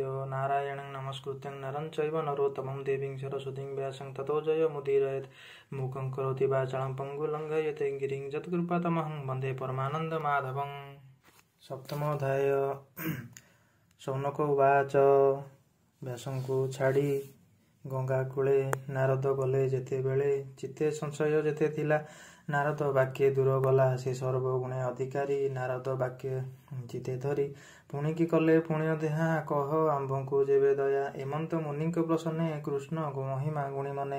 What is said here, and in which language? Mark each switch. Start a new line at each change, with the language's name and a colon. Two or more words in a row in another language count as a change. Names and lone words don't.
Sanskrit: नारायणं नमस्कृत्यं नरं चैव नरोत्तमं देवीं सरस्वतीं व्यासं ततो जयमुदीरयेत्। मूकं करोति वाचालं पङ्गुं लङ्घयते गिरिं यत्कृपातमहं वन्दे परमानन्दमाधवं। सप्तमोऽध्याय। शौनक उवाच।
Odia: व्यासଙ୍କୁ ଛାଡ଼ି ଗଙ୍ଗା କୂଳେ ନାରଦ ଗଲେ ଯେତେବେଳେ ଚିତ୍ତେ ସଂଶୟ ଯେତେ ଥିଲା ନାରଦ ବାକ୍ୟେ ଦୂର ଗଲା ସେ ସର୍ବଗୁଣେ ଅଧିକାରୀ। ନାରଦ ବାକ୍ୟ ଚିତେ ଧରି ପୁଣିକି କଲେ ପୁଣ୍ୟ ଦେହା କହ ଆମ୍ଭଙ୍କୁ ଯେବେ ଦୟା ଏମନ୍ତ ମୁନିଙ୍କ ପ୍ରସନ୍ନେ କୃଷ୍ଣ ମହିମା ଗୁଣି ମନେ।